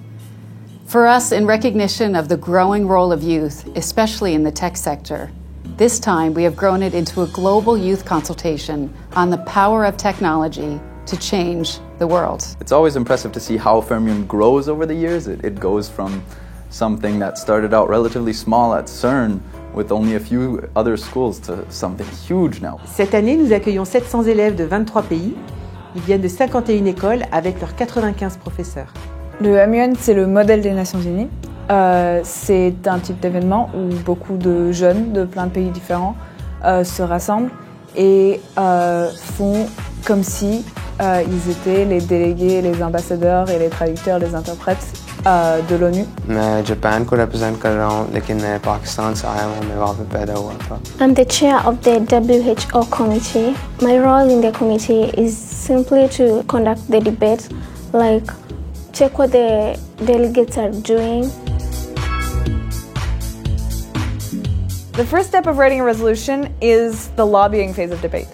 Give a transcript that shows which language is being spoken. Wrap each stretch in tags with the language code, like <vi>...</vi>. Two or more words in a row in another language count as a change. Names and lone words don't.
<en>For us, in recognition of the growing role of youth, especially in the tech sector, this time we have grown it into a global youth consultation on the power of technology to change the world. It's always impressive to see how Fermium grows over the years. It goes from something that started out relatively small at CERN with only a few other schools to something huge now.</en> <fr>Cette année, nous accueillons 700 élèves de 23 pays. Ils viennent de 51 écoles avec leurs 95 professeurs. Le MUN, c'est le modèle des Nations Unies. C'est un type d'événement où beaucoup de jeunes de plein de pays différents se rassemblent et font comme si ils étaient les délégués, les ambassadeurs et les traducteurs, les interprètes de l'ONU.</fr> <hi>मैं जापान को represent कर रहा हूँ, लेकिन मैं पाकिस्तान से आया हूँ, मैं वहाँ पे पैदा हुआ था.</hi> <en>I'm the chair of the WHO committee. My role in the committee is simply to conduct the debate, like check what the delegates are doing. The first step of writing a resolution is the lobbying phase of debate.</en>